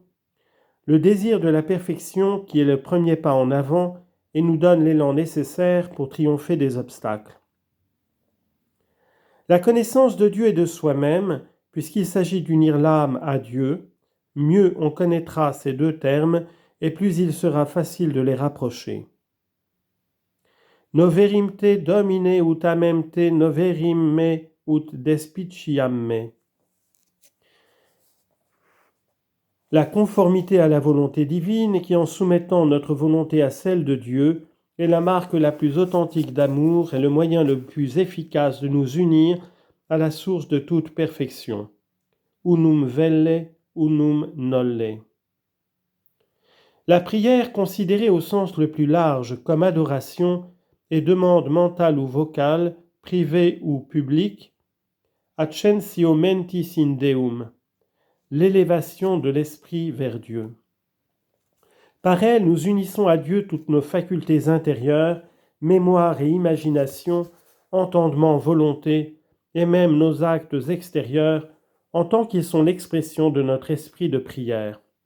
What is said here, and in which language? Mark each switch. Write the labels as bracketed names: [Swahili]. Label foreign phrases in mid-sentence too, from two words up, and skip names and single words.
[French] Le désir de la perfection qui est le premier pas en avant et nous donne l'élan nécessaire pour triompher des obstacles. La connaissance de Dieu et de soi-même, puisqu'il s'agit d'unir l'âme à Dieu, mieux on connaîtra ces deux termes et plus il sera facile de les rapprocher. [Latin] Noverim te domine ut amem te noverim me ut despiciam me. [French] La conformité à la volonté divine qui, en soumettant notre volonté à celle de Dieu, est la marque la plus authentique d'amour et le moyen le plus efficace de nous unir à la source de toute perfection. [Latin] Unum velle, unum nolle. [French] La prière, considérée au sens le plus large comme adoration et demande mentale ou vocale, privée ou publique, [Latin] accensio mentis in Deum, [French] l'élévation de l'esprit vers Dieu. Par elle, nous unissons à Dieu toutes nos facultés intérieures, mémoire et imagination, entendement, volonté, et même nos actes extérieurs, en tant qu'ils sont l'expression de notre esprit de prière.